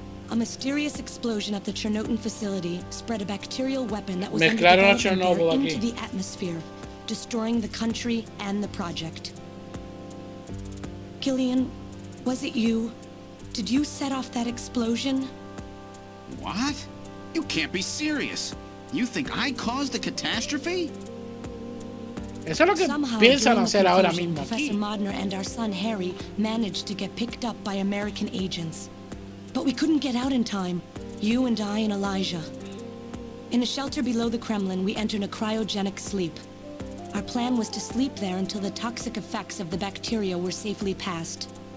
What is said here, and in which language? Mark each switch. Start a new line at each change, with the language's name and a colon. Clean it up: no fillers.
English: A mysterious explosion at the Chernobyl facility spread a bacterial weapon that was under development there into the atmosphere, destroying the country and the project. Gillian, was it you? Did you set off that explosion? What? You can't be serious. You think I caused the catastrophe?
Spanish: Eso es lo que piensan hacer ahora mismo aquí.
English: Professor Modner and our son Harry managed to get picked up by American agents. But we couldn't get out in time. You and I and Elijah. In a shelter below the Kremlin, we entered a cryogenic sleep. Our plan was to sleep there until the toxic effects of the bacteria were safely passed.